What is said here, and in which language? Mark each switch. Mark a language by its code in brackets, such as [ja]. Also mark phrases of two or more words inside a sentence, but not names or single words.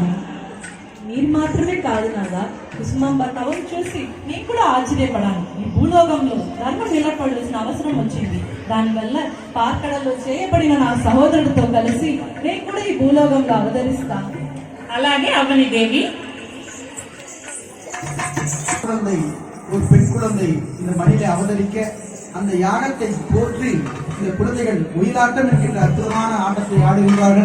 [te] మీరు మాత్రమే కాదు నాదా, కుసుమాంబ తవను చూసి నేను కూడా ఆశ్చర్యపడాను. ఈ భూలోకంలో ధర్మం నిలబడాల్సిన అవసరం వచ్చింది. దానివల్ల పార్కడలో చేయబడిన నా సహోదరుడితో కలిసి నేను కూడా ఈ భూలోకంలో అవతరిస్తాను. అలాగే అవని దేవి. [ta] குழந்தை, ஒரு பெண் குழந்தை இந்த மண்ணிலே அவதரிக்க அந்த யாகத்தை போற்றி இந்த குழந்தைகள் ஒயிலாட்டம் இருக்கின்ற அற்புதமான ஆட்டத்தை ஆடுகின்றார்கள்.